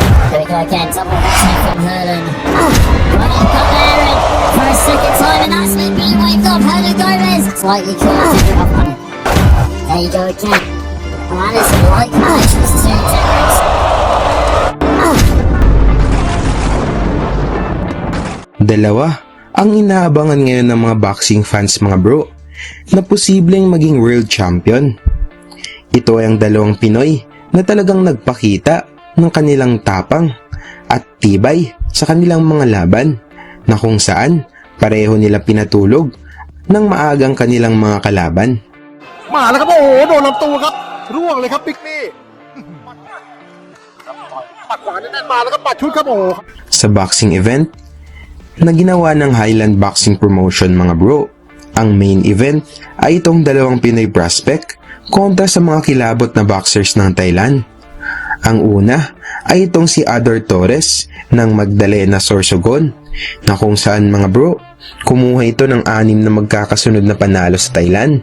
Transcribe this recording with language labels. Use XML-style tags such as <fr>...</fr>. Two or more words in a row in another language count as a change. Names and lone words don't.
<en>Here we go again, double attack from Hurlan. Right up there and for a second time, and that's been being waved off. Hurlan Gomez slightly caught. There you go again. That is like connections to Terrence.</en> <tl>Dalawa ang inaabangan ngayon ng mga boxing fans mga bro na posibleng maging world champion. Ito ay ang dalawang Pinoy na talagang nagpakita ng kanilang tapang at tibay sa kanilang mga laban na kung saan pareho nila pinatulog ng maagang kanilang mga kalaban.</tl> <th>มาแล้วครับโอ้โหโดนลำตัวครับร่วงเลยครับปิกนี่ปัดขวาแน่นๆมาแล้วก็ปัดชุดครับโอ้โห</th> <tl>Sa boxing event na ginawa ng Highland Boxing Promotion mga bro, ang</tl> <en>main event</en> <tl>ay itong dalawang Pinoy prospect kontra sa mga kilabot na boxers ng Thailand. Ang una ay itong si Ador Torres ng Magdalena Sorsogon na kung saan mga bro, kumuha ito ng 6 na magkakasunod na panalo sa Thailand.</tl>